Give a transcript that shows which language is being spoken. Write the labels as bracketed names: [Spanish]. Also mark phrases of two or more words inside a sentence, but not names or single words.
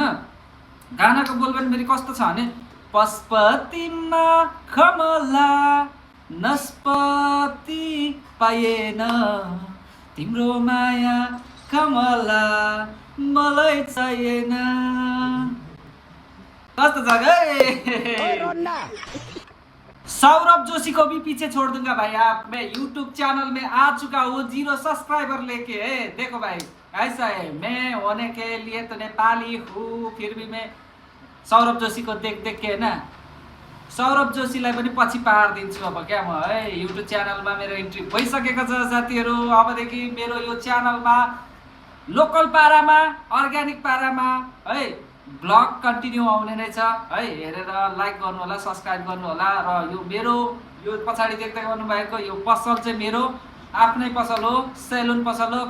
[Nepali] गानाको बोल पनि फेरि कस्तो छ भने पशुपतिमा कमला नस्पति पाएन तिम्रो माया कमला मलाई चाहिएन। कस्तो छ गए। [Hindi] सौरभ जोशी को भी पीछे छोड़ दूंगा भाई आप। मैं यूट्यूब चैनल में आ चुका हूँ 0 सब्सक्राइबर लेके है। देखो भाई ऐसा है, मैं होने के लिए तो नेपाली हूँ फिर भी मैं सौरभ जोशी को देख के ना [Nepali] सौरभ जोशीलाई पनि पछि पारिदिन्छु अब [Hindi] क्या म है। [Nepali] युट्युब च्यानलमा मेरो इन्ट्री भइसकेको छ साथीहरु। अबदेखि मेरो यो च्यानलमा लोकल पारामा अर्ग्यानिक पारामा है [English] blog continue [Nepali] आउने नै छ है। हेरेर लाइक गर्नु होला, सब्स्क्राइब गर्नु होला। र यो मेरो यो पछाडि देख्दै गर्नुभएको यो पसल चाहिँ मेरो आफ्नै पसल हो, सेलुन पसल हो।